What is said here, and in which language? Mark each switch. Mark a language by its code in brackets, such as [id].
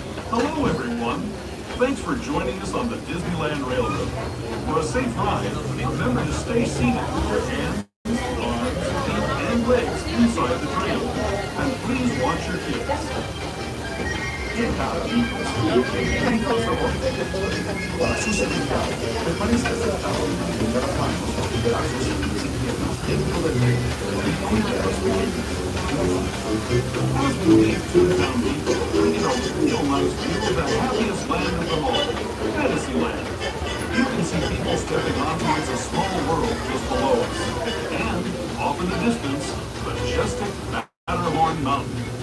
[en] Hello, everyone. Thanks for joining us on the Disneyland Railroad. For a safe ride, remember to stay seated with your hands, arms, feet, and legs inside the train. And please watch your kids. [es] Para su seguridad, permanezca sentado y mantenga las manos bajo los brazos y piernas dentro del tren y cuide a los pequeños. [en] As we leave Toontown Depot, we're in a real nice view of the happiest land of them all, Fantasyland. You can see people stepping onto It's a Small World just below us. And, off in the distance, majestic Matterhorn Mountain.